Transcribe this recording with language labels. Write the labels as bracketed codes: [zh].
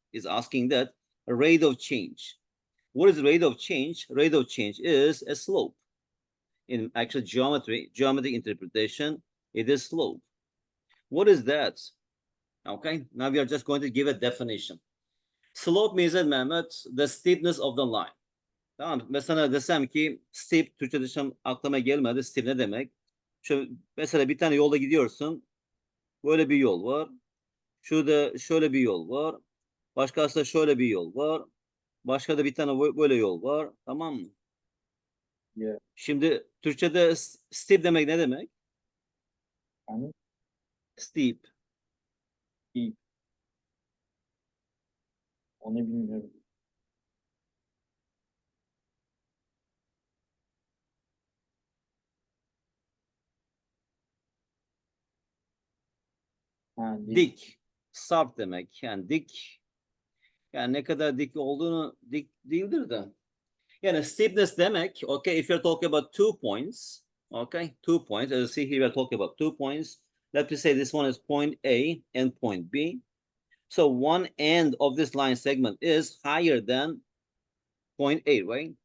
[en] Is asking that a rate of change. What is rate of change? Rate of change is a slope. In actual geometric interpretation, it is slope. What is that? Okay, now we are just going to give a definition. Slope means that Mehmet, the steepness of the line. [tr] Tamam. Mesela desem ki steep, Türkçe dışım aklıma gelmedi. Steep ne demek? Şu, mesela bir tane yolda gidiyorsun. Böyle bir yol var. Şurada şöyle bir yol var. Başkası da şöyle bir yol var. Başka da bir tane böyle yol var. Tamam mı? [en] Yeah. [tr] Şimdi Türkçe'de steep demek ne demek? Yani [en] Steep. steep. [tr] Onu bilmiyorum. Ha, Dik. Sarp demek. Yani dik. Yani ne kadar dik olduğunu dik değildir de. Yani steepness demek, [en] okay, if you're talking about 2 points, okay, 2 points, as you see here, we're talking about 2 points. Let me say this one is point A and point B. So one end of this line segment is higher than point A, right?